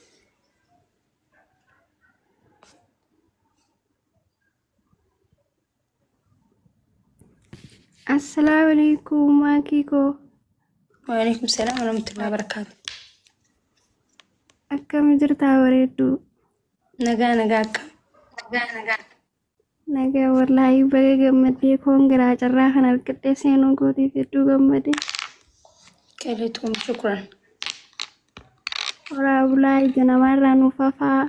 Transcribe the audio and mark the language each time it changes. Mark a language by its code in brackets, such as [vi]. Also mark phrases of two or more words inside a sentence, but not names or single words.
[ar] السلام عليكم ماكيكو. وعليكم السلام ورحمة الله وبركاته. [om] Akkam jirtaa bareeddu? Nagaa akkam? Nagaa wallahi baga gammadee koongiraa carraa kan argadhee seenuu gootiif hedduu gammadee. Galatoom shukran. Horaa bulaa ija namaarraa nuuf hafaa.